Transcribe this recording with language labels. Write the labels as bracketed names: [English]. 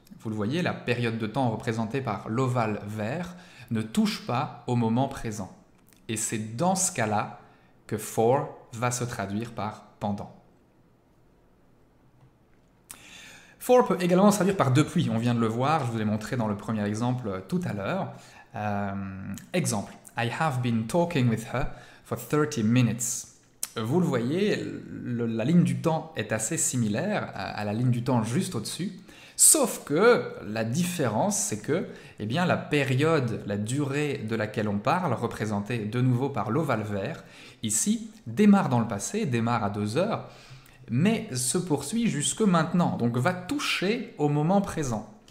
[French] Vous le voyez, la période de temps représentée par l'ovale vert ne touche pas au moment présent. Et c'est dans ce cas-là que for va se traduire par pendant. For peut également se traduire par depuis, on vient de le voir, je vous l'ai montré dans le premier exemple tout à l'heure. [English] Exemple, I have been talking with her for 30 minutes. [French] Vous le voyez, la ligne du temps est assez similaire à la ligne du temps juste au-dessus. Sauf que la différence, c'est que la période, la durée de laquelle on parle, représentée de nouveau par l'ovale vert, ici, démarre dans le passé, démarre à 2 heures, mais se poursuit jusque maintenant, donc va toucher au moment présent.